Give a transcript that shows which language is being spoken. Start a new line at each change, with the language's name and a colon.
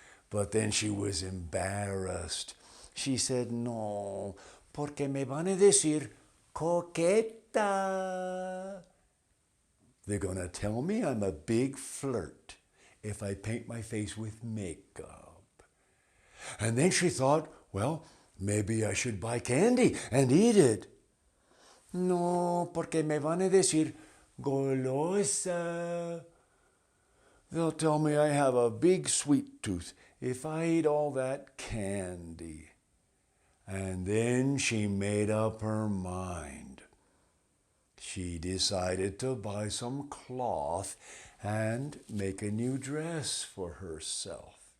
English: But then she was embarrassed. She said,
Spanish: no, porque me van a decir coqueta.
English: They're going to tell me I'm a big flirt if I paint my face with makeup. And then she thought, well, maybe I should buy candy and eat it.
Spanish: No, porque me van a decir golosa.
English: They'll tell me I have a big sweet tooth if I eat all that candy. And then she made up her mind. She decided to buy some cloth and make a new dress for herself.